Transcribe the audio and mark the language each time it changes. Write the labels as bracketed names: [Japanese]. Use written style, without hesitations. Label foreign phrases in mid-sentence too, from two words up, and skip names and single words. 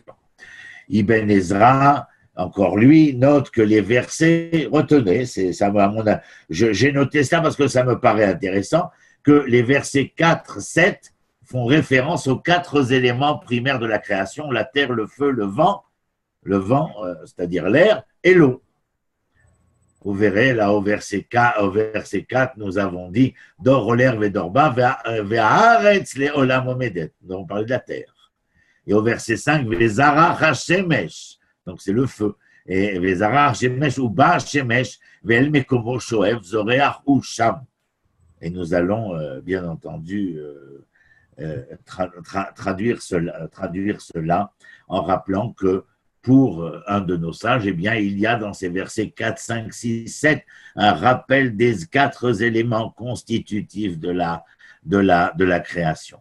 [French] Ibn Ezra, encore lui, note que les versets, retenez, j'ai noté ça parce que ça me paraît intéressant, que les versets 4, 7 font référence aux 4 éléments primaires de la création, la terre, le feu, le vent, c'est-à-dire l'air, et l'eau. Vous verrez, là, au verset 4, nous avons dit « [Hebrew] דור הולך ודור בא והארץ לעולם עומדת ». [French] Nous avons parlé de la terre. Et au verset 5, « [Hebrew] וזרח השמש ». [French] Donc c'est le feu. Et [Hebrew] וזרח שמש ובא שמש, ואל מקומו שואף זורח הוא שם. [French] Et nous allons bien entendu traduire cela en rappelant que pour un de nos sages, eh bien, il y a dans ces versets 4, 5, 6, 7 un rappel des 4 éléments constitutifs de la création.